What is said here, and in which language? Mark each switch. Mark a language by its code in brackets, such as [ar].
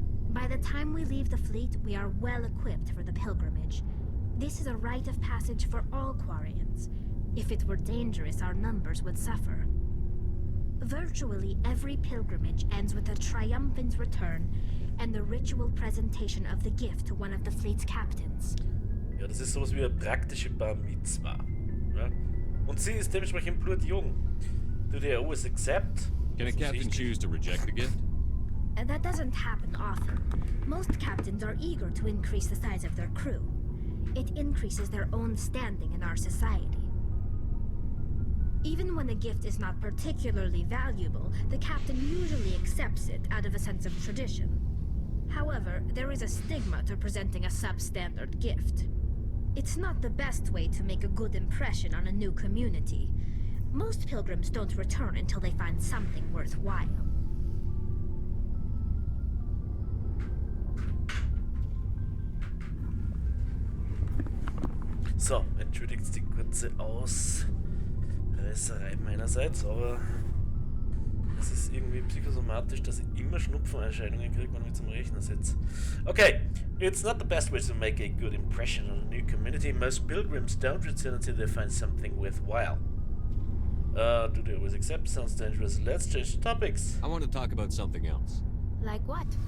[en] By the time we leave the fleet, we are well equipped for the pilgrimage. This is a rite of passage for all Quarians. If it were dangerous, our numbers would suffer. Virtually every pilgrimage ends with a triumphant return and the ritual presentation of the gift to one of the fleet's captains. [de] Ja, das ist sowas wie eine praktische Bar Mitzvah. Ja? Und sie ist dementsprechend blutjung. [en] Do they always accept? Can a captain choose to reject the gift? That doesn't happen often. Most captains are eager to increase the size of their crew. It increases their own standing in our society. Even when a gift is not particularly valuable, the captain usually accepts it out of a sense of tradition. However, there is a stigma to presenting a substandard gift. It's not the best way to make a good impression on a new community. Most pilgrims don't return until they find something worthwhile. [de] So, entschuldigt die kurze Ausreißerei meinerseits, aber es ist irgendwie psychosomatisch, dass ich immer Schnupfenerscheinungen kriege, wenn ich mich zum Rechner sitze. [en] Okay, it's not the best way to make a good impression on a new community. Most pilgrims don't return until they find something worthwhile. Do they always accept? Sounds dangerous. Let's change topics. I want to talk about something else. Like what?